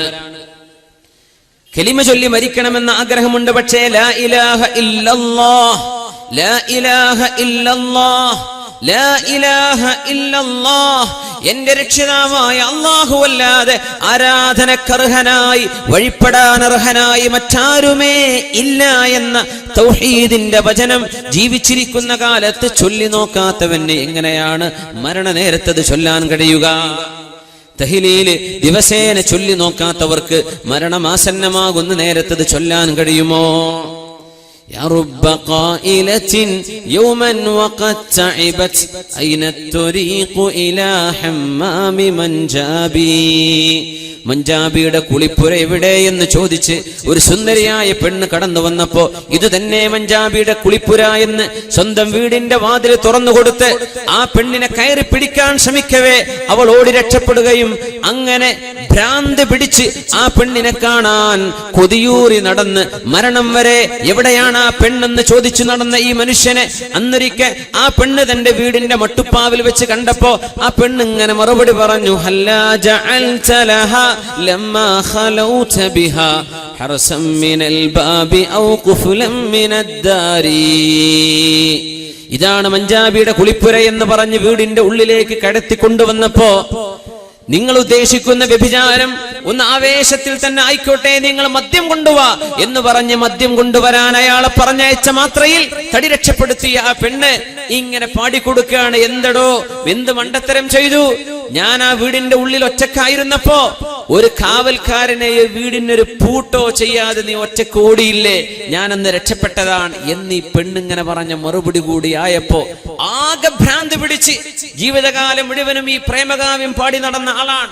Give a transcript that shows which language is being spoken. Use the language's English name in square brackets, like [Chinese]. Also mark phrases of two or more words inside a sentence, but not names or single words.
[Malayalam] കലിമ ചൊല്ലി മരിക്കണമെന്ന ആഗ്രഹമുണ്ട്, പക്ഷേ [Arabic] لا إله إلا الله, لا إله إلا الله, لا إله إلا الله, [Malayalam] എന്റെ രക്ഷിതാവായ അല്ലാഹുവല്ലാതെ ആരാധനക്കർഹനായി വഴിപ്പെടാനർഹനായി മറ്റാരുമേ ഇല്ല എന്ന തൗഹീദിന്റെ വചനം ജീവിച്ചിരിക്കുന്ന കാലത്ത് ചൊല്ലി നോക്കാത്തവന് എങ്ങനെയാണ് മരണനേരത്തത് ചൊല്ലാൻ കഴിയുക? തഹ്ലീൽ ദിവസേന ചൊല്ലി നോക്കാത്തവർക്ക് മരണമാസന്നമാകുന്ന നേരത്തത് ചൊല്ലാൻ കഴിയുമോ? [Arabic] يا رب قائلة يوما وقد تعبت أين الطريق إلى حمام منجابي [Malayalam] മഞ്ചാബിയുടെ കുളിപ്പുര എവിടെ എന്ന് ചോദിച്ച് ഒരു സുന്ദരിയായ പെണ്ണ് കടന്നു വന്നപ്പോ ഇത് തന്നെ മഞ്ചാബിയുടെ കുളിപ്പുര എന്ന് സ്വന്തം വീടിന്റെ വാതിൽ തുറന്നു കൊടുത്ത് ആ പെണ്ണിനെ കയറി പിടിക്കാൻ ശ്രമിക്കവേ അവൾ ഓടി രക്ഷപ്പെടുകയും അങ്ങനെ ഭ്രാന്ത് പിടിച്ച് ആ പെണ്ണിനെ കാണാൻ കൊതിയൂറി നടന്ന് മരണം വരെ എവിടെയാണ് ആ പെണ്ണെന്ന് ചോദിച്ചു നടന്ന ഈ മനുഷ്യനെ അന്നൊരിക്കൽ ആ പെണ്ണ് തന്റെ വീടിന്റെ മട്ടുപ്പാവിൽ വെച്ച് കണ്ടപ്പോ ആ പെണ്ണ് ഇങ്ങനെ മറുപടി പറഞ്ഞു, [Arabic] هلا جعلت لها لما خلوت بها حرسا من الباب أو قفلا من الدار. [Malayalam] ഇതാണ് മഞ്ചാബിയുടെ കുളിപ്പുര എന്ന് പറഞ്ഞ് വീടിന്റെ ഉള്ളിലേക്ക് കടത്തി കൊണ്ടുവന്നപ്പോ നിങ്ങൾ ഉദ്ദേശിക്കുന്ന വ്യഭിചാരം ഒന്ന് ആവേശത്തിൽ തന്നെ ആയിക്കോട്ടെ, നിങ്ങൾ മദ്യം കൊണ്ടുവാ എന്ന് പറഞ്ഞ് മദ്യം കൊണ്ടുവരാൻ അയാളെ പറഞ്ഞയച്ച മാത്രയിൽ തടി രക്ഷപ്പെടുത്തിയ ആ പെണ്ണ് ഇങ്ങനെ പാടിക്കൊടുക്കുകയാണ്, എന്തടോ എന്ത് മണ്ടത്തരം ചെയ്തു, ഞാൻ ആ വീടിന്റെ ഉള്ളിൽ ഒറ്റക്കായിരുന്നപ്പോ ഒരു കാവൽക്കാരനെ വീടിനൊരു പൂട്ടോ ചെയ്യാതെ നീ ഒറ്റക്ക് ഓടിയില്ലേ, ഞാനന്ന് രക്ഷപ്പെട്ടതാണ് എന്ന് ഈ പെണ്ണിങ്ങനെ പറഞ്ഞ മറുപടി കൂടി ആയപ്പോ ആകെ ഭ്രാന്ത് പിടിച്ച് ജീവിതകാലം മുഴുവനും ഈ പ്രേമകാവ്യം പാടി നടന്ന ആളാണ്.